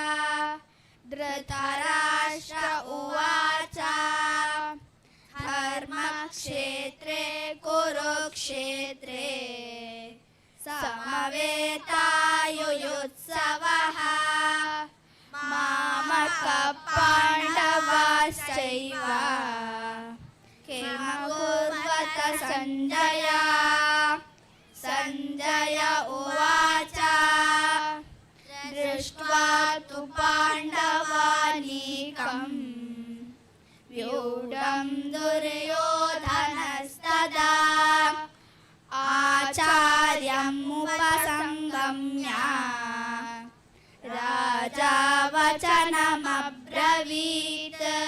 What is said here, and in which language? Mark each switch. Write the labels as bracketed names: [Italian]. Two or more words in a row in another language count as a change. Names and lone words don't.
[Sanskrit] ಧೃತರಾಷ್ಟ್ರ ಉವಾಚ ಧರ್ಮಕ್ಷೇತ್ರೇ ಕುರುಕ್ಷೇತ್ರೇ ಸಮವೇತಾಯುಯುತ್ಸವಃ. ಮಾಮಕ ಪಾಂಡವಾಶ್ಚೈವ ಕಿಮ ಕುರ್ವತ ಸಂಜಯ. ಸಂಜಯ ಉವಾಚ ದೃಷ್ಟ್ವಾ ತು ಪಾಂಡವಾನೀಕಂ ವ್ಯೂಢಂ ದುರ್ಯೋಧನಸ್ತದಾ. ಆಚಾರ್ಯಂ ಉಪಸಂಗಮ್ಯ ರಾಜಾ ವಚನಮಬ್ರವೀತ್.